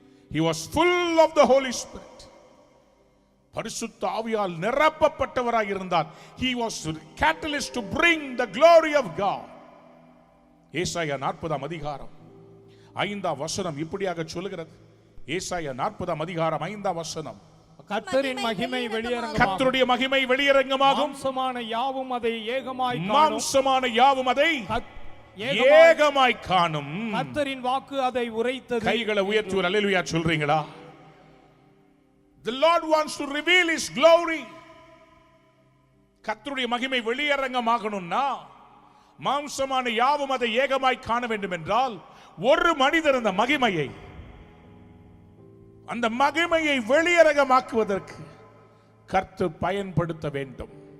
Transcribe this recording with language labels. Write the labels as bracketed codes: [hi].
[en] He was full of the Holy Spirit. [ta] பரிசுத்த ஆவியால் நிரப்பப்பட்டவராக இருந்தார். [en] He was catalyst to bring the glory of God. [ta] ஏசாயா 40ஆம் அதிகாரம் 5ஆம் வசனம் இப்படியாக சொல்கிறது. ஏசாயா 40ஆம் அதிகாரம் 5ஆம் வசனம், கர்த்தரின் மகிமை வெளியரங்கமாகும். கர்த்தருடைய மகிமை வெளியரங்கமாகும். மாம்சமான யாவும் அதை ஏகமாய் காணும். மாம்சமான யாவும் அதை ஏகமாய் காணும். கர்த்தரின் வாக்கு அதை உரைத்தது. கைகளை உயர்த்தி ஒரு அல்லேலூயா சொல்றீங்களா? [en] The Lord wants to reveal his glory. [ta] கர்த்தருடைய மகிமை வெளியரங்கமாகணும்னா மாம்சமான யாவும் அதை ஏகமாய் காண வேண்டும் என்றால் ஒரு மனிதர் அந்த மகிமையை அந்த மகிமையை வெளியரங்கமாக்குவதற்கு கர்த்தர் பயன்படுத்த வேண்டும்.